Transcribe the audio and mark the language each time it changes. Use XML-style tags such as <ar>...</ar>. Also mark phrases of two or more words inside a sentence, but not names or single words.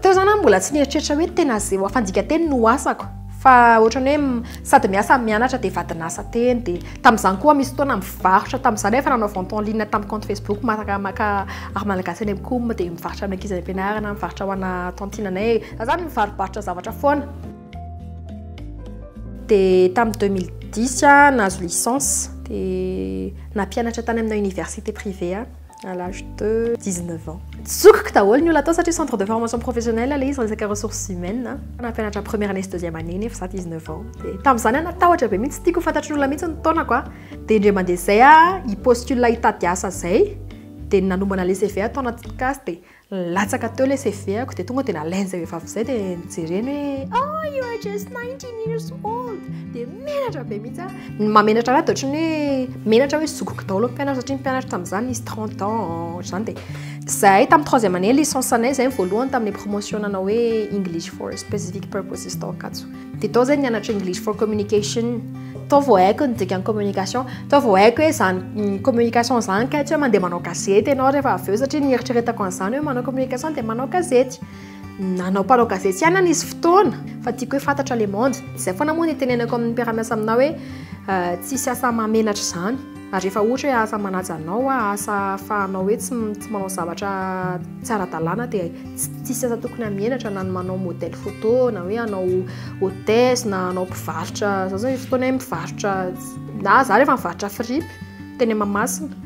<mg>Teo zany mbola tsy nieritreritra hoe tena zay fandika teny no asako fa ohatrany hoe sady miasa mianatra dia vadinasa teny dia tamin'izany koa misy fotoana mivarotra tamin'izany efa nanao</mg> <fr>vente en ligne</fr> <mg>tamin'ny</mg> <fr>compte Facebook</fr> <mg>maka ary malagasy any am-kom dia mivarotra amin'ny ankizy any am-pianarana mivarotra ho ana tantinanay zany mivarobarotra zavatra foana dia tamin'ny 2010 nahazo licence dia nampianatra tany amina</mg> <fr>université privée à l'âge de 19 ans.</fr> <mg>Tsokiko daholo ny olona atao satria</mg> <fr>centre de formation professionnelle</fr> <mg>ilay izy resaka</mg> <fr>ressources humaines</fr> <mg>nampianatra</mg> <fr>première année</fr> <mg>sy</mg> <fr>deuxième année</fr> <mg>nefa za 19 ans dia tamin'izany natahotra be mihitsy tiako fantatry ny olona mihitsy ny taonako dia indray mandeha zay hipostule hitady asa zay dia nanombana</mg> <fr>le CV</fr> <mg>atao anaty casy dia latsaka teo le CV-ako dia tonga dia nalainy zay vehivavy zay dia nijereny hoe</mg> <en>oh you are just 19 years old</en> <mg>dia menatra be mihitsy mamenatra raha dia ohatrany hoe menatra hoe zokiko daholo mpianatra satria mpianatra tamin'izany izy 30 ans zany dia zay tamin'ny</mg> <fr>troisième année licence</fr> <mg>anay zay voalohany tamin'ny promotion nanao hoe</mg> <en>English for specific purposes</en> <mg>tao Ankatso dia tao zay nianatra</mg> <en>English for communication</en> <mg>tao vao haiko ny dikany communication tao vao haiko hoe zany communication zany ka tsy hoe mandeha manao gazety ianao rehefa avy eo satria nieritreretako an'izany hoe manao communication dia manao gazety nanao mpanao gazety ihany nisy fotoana fa tiako hoe fantatra</mg> <fr>le monde</fr> <mg>zay foana moa nitenenako amin'ny mpiara-miasa aminao hoe tsisy asa mamenatra zany ary rehefa ohatra hoe asa manaja anao asa ahafahanao hoe tsy manao zavatra tsy ara-dalàna dia tsisy asa tokony hamenatra na manao</mg> <fr>modèle photo</fr> <mg>na hoe hanao hôtesse na hanao mpivarotra za zao fotoana hoe mivarotra na za rehefa mivarotra fripy teny Mahamasina</mg>